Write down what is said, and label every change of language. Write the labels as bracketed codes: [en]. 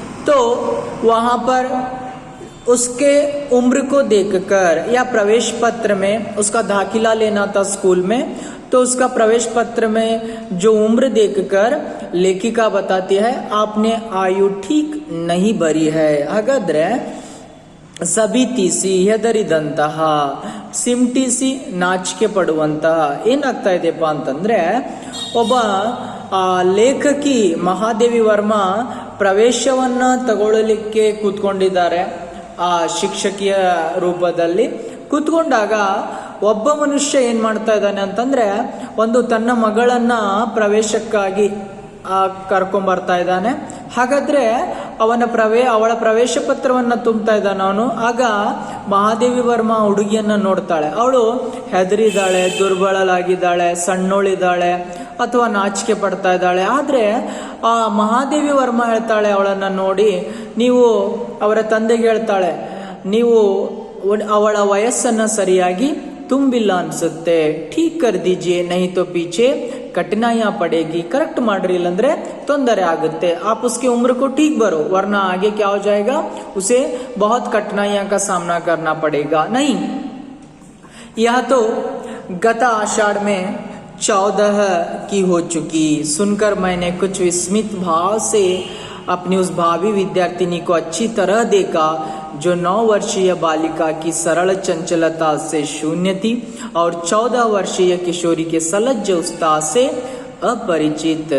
[hi] तो वहां पर उसके उम्र को देखकर या प्रवेश पत्र में उसका दाखिला लेना था स्कूल में, तो उसका प्रवेश पत्र में जो उम्र देखकर लेखिका बताती है आपने आयु ठीक नहीं भरी है. [kn] हागाದ್ರೆ ಸಭಿ ತೀಸಿ ಹೆದರಿದಂತಹ, ಸಿಮ್ಟಿಸಿ ನಾಚಿಕೆ ಪಡುವಂತಹ. ಏನಾಗ್ತಾ ಇದೆಯಪ್ಪ ಅಂತಂದ್ರೆ, ಒಬ್ಬ ಲೇಖಕಿ ಮಹಾದೇವಿ ವರ್ಮಾ ಪ್ರವೇಶವನ್ನ ತಗೊಳ್ಳಲಿಕ್ಕೆ ಕೂತ್ಕೊಂಡಿದ್ದಾರೆ ಆ ಶಿಕ್ಷಕಿಯ ರೂಪದಲ್ಲಿ. ಕೂತ್ಕೊಂಡಾಗ ಒಬ್ಬ ಮನುಷ್ಯ ಏನ್ ಮಾಡ್ತಾ ಇದ್ದಾನೆ ಅಂತಂದ್ರೆ, ಒಂದು ತನ್ನ ಮಗಳನ್ನ ಪ್ರವೇಶಕ್ಕಾಗಿ ಕರ್ಕೊಂಬರ್ತಾ ಇದ್ದಾನೆ. ಹಾಗಾದ್ರೆ ಅವಳ ಪ್ರವೇಶ ಪತ್ರವನ್ನ ತುಂಬ್ತಾ ಇದ್ದಾನೆ ಅವನು. ಆಗ ಮಹಾದೇವಿ ವರ್ಮಾ ಹುಡುಗಿಯನ್ನ ನೋಡ್ತಾಳೆ. ಅವಳು ಹೆದರಿದ್ದಾಳೆ, ದುರ್ಬಲಳಾಗಿದ್ದಾಳೆ, ಸಣ್ಣೋಳಿದ್ದಾಳೆ ಅಥವಾ ನಾಚಿಕೆ ಪಡ್ತಾ ಇದ್ದಾಳೆ. ಆದ್ರೆ ಆ ಮಹಾದೇವಿ ವರ್ಮಾ ಹೇಳ್ತಾಳೆ ಅವಳನ್ನ ನೋಡಿ, ನೀವು ಅವರ ತಂದೆಗೆ ಹೇಳ್ತಾಳೆ, ನೀವು ಅವಳ ವಯಸ್ಸನ್ನ ಸರಿಯಾಗಿ ತುಂಬಿಲ್ಲ ಅನ್ಸುತ್ತೆ, [hi] ಠೀಕ್ ಕರ್ ದೀಜಿಯೇ ನಹಿ ತೋ ಪೀಛೆ कठिनाइयां पड़ेगी. [kn] करेक्ट ಮಾಡ್ರಿ, ಇಲ್ಲಂದ್ರೆ ತೊಂದರೆ ಆಗುತ್ತೆ. [hi] आप उसकी उम्र को ठीक भरो वरना आगे क्या हो जाएगा, उसे बहुत कठिनाइयां का सामना करना पड़ेगा. नहीं, यह तो गत आषाढ़ में 14 की हो चुकी. सुनकर मैंने कुछ विस्मित भाव से अपनी उस भावी विद्यार्थिनी को अच्छी तरह देखा जो 9 वर्षीय बालिका की सरल चंचलता से शून्य थी और 14 वर्षीय किशोरी के सलज्ज उत्साह से अपरिचित.